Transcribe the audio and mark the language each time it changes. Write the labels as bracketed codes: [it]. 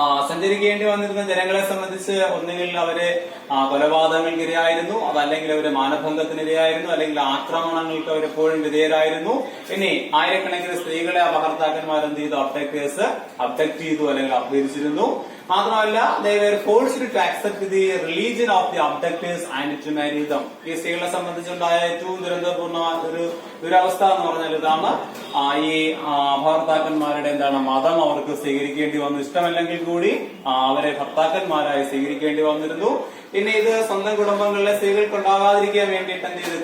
[ml] സഞ്ചരിക്കേണ്ടി വന്നിരുന്ന ജനങ്ങളെ സംബന്ധിച്ച് ഒന്നുകിൽ അവര് കൊലപാതകങ്ങൾക്കിരയായിരുന്നു, അതല്ലെങ്കിൽ അവര് മാനഭംഗത്തിനിരയായിരുന്നു, അല്ലെങ്കിൽ ആക്രമണങ്ങൾക്ക് അവരെപ്പോഴും വിധേയരായിരുന്നു. ഇനി ആയിരക്കണക്കിന് സ്ത്രീകളെ അപഹർത്താക്കന്മാർ എന്ത് ചെയ്തു? അബ്ഡക്ട് ചെയ്തു അല്ലെങ്കിൽ അപഹരിച്ചിരുന്നു. മാത്രമല്ല, [en] they were forced to accept the religion of the abductors and to marry them. [ml] ഈ സ്ത്രീകളെ സംബന്ധിച്ചുണ്ടായ ഏറ്റവും ദുരന്തപൂർണ്ണമായ ഒരു ദുരവസ്ഥ എന്ന് പറഞ്ഞാൽ ഇതാണ്. ഈ ഭർത്താക്കന്മാരുടെ മതം അവർക്ക് സ്വീകരിക്കേണ്ടി വന്നു. ഇഷ്ടമല്ലെങ്കിൽ കൂടി അവരെ ഭർത്താക്കന്മാരായി സ്വീകരിക്കേണ്ടി വന്നിരുന്നു. പിന്നെ ഇത് സ്വന്തം കുടുംബങ്ങളിലെ സ്ത്രീകൾക്ക് ഉണ്ടാകാതിരിക്കാൻ വേണ്ടിയിട്ട് എന്ത് ചെയ്ത്?